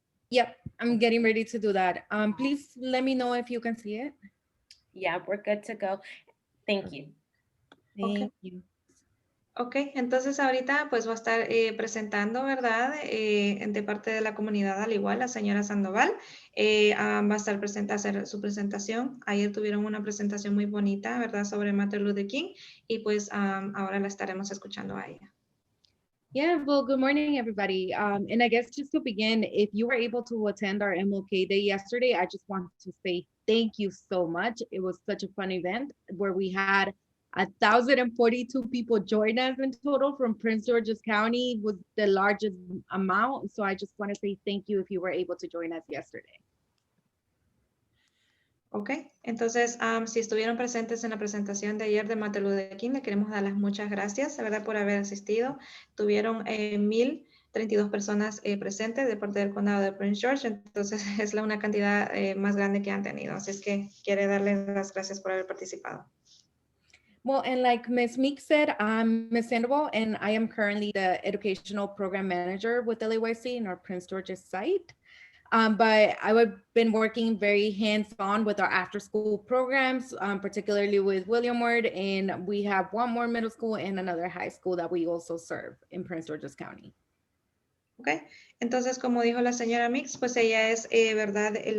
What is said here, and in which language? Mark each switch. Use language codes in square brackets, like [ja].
[en] Yep, I'm getting ready to do that. Please let me know if you can see it. Yeah, we're good to go. Thank you. Thank you. [es] Ok, entonces ahorita pues va a estar presentando, ¿verdad? De parte de la comunidad, al igual, la señora Sandoval. Va a estar hacer su presentación. Ayer tuvieron una presentación muy bonita, ¿verdad? Sobre Martin Luther King. Y pues ahora la estaremos escuchando a ella. [en] Yeah, well, good morning, everybody. And I guess just to begin, if you were able to attend our MLK Day yesterday, I just want to say thank you so much. It was such a fun event where we had 1,042 people join us in total from Prince George's County, was the largest amount. So I just want to say thank you if you were able to join us yesterday. [es] Ok, entonces si estuvieron presentes en la presentación de ayer de Martin Luther King, le queremos dar las muchas gracias, ¿verdad? Por haber asistido. Tuvieron 1,032 personas presentes de parte del condado de Prince George, entonces es una cantidad más grande que han tenido. Así es que quiere darles las gracias por haber participado. [en] Well, and like Ms.Meakes said, I'm Ms. Sandoval, and I am currently the Educational Program Manager with LAYC in our Prince George's site. But I've been working very hands-on with our after-school programs, particularly with William Ward, and we have one more middle school and another high school that we also serve in Prince George's County. [es] Ok, entonces como dijo la señora Meakes, pues ella es, ¿verdad?